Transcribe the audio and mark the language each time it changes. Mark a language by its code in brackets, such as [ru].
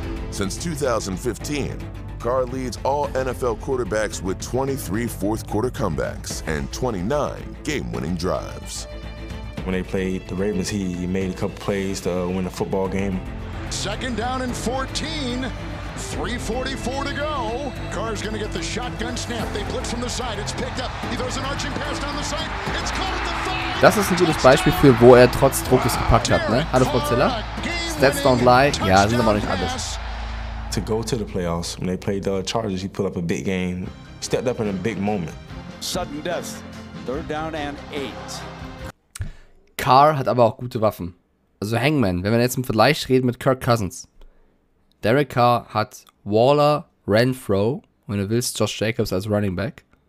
[en] Since 2015, Carr leads all NFL quarterbacks with 23 fourth-quarter comebacks and 29 game-winning drives. When they played the Ravens, he made a couple plays to win a football game. 2nd down and 14. 3:44 to go. Carr's going to get the shotgun snap. They blitz from the side. It's picked up. He throws an arching pass down the side. It's caught at the 5. [de] Das ist ein gutes Beispiel für, wo er trotz Druck es gepackt hat, ne? Hallo Plätze. [en] Stats don't lie. [de] Ja, sind aber nicht alles. [en] To go to the playoffs, when they played the Chargers, he put up a big game. He stepped up in a big moment. Sudden death. 3rd down and 8. [de] Carr hat aber auch gute Waffen. Also Hangman, wenn wir jetzt im Vergleich reden mit Kirk Cousins. Derek Carr hat Waller, Renfro, wenn du willst, Josh Jacobs als Running Back.